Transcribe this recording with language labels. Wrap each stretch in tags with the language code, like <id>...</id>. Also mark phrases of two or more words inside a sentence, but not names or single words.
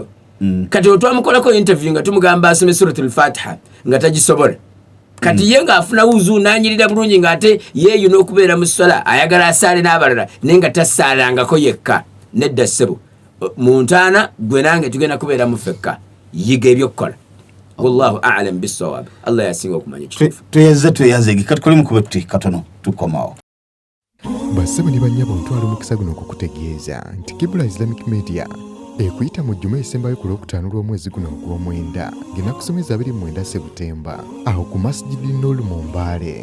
<lg>Kati otwamukolako interview nga tumugamba asome suratul Fatiha nga tagisobola. Kati ye ng'afuna wuzu n'anyirira bulungi ng'ate yeeyo n'okubeera mu swala ayagala asaale n'abalala naye nga tasaalangako yekka. Nedda ssebo mu ntaana gwe nange tugenda kubeera mu ffekka yiga ebyokukola.</lg> <ar>والله أعلم بالصواب.</ar> <lg>Allah yasinga okumanya ekituufu. Tweyaze kati kuli mukube tuti katono tukomawo. Bassebo ne bannyabo ntwala omukisa guno okukutegeeza nti Qibla Islamic Media ekuyita mu jjuma esembayo ku Lwokutaano lw'omwezi guno ogw'omwenda ng'enakusomeza 29 Septemba aho ku Masjidi Noor mu Mbaale.</lg>